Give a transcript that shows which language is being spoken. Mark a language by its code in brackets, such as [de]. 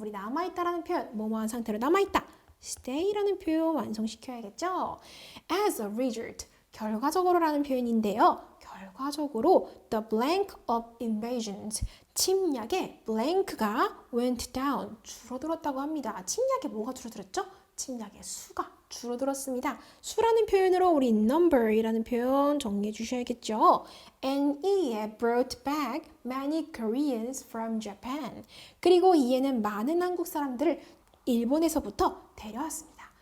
[ko] 우리 남아있다라는 표현, 뭐뭐한 상태로 남아있다. stay라는 표현 완성시켜야겠죠. [en] As a result, [ko] 결과적으로라는 표현인데요. 결과적으로 [en] the blank of invasions, [ko] 침략의 blank가 went down, 줄어들었다고 합니다. 침략의 뭐가 줄어들었죠? 침략의 수가 줄어들었습니다. 수라는 표현으로 우리 number이라는 표현 정리해 주셔야겠죠. [en] And 이에 brought back many Koreans from Japan. [ko] 그리고 이에는 많은 한국 사람들을 일본에서부터 데려왔습니다.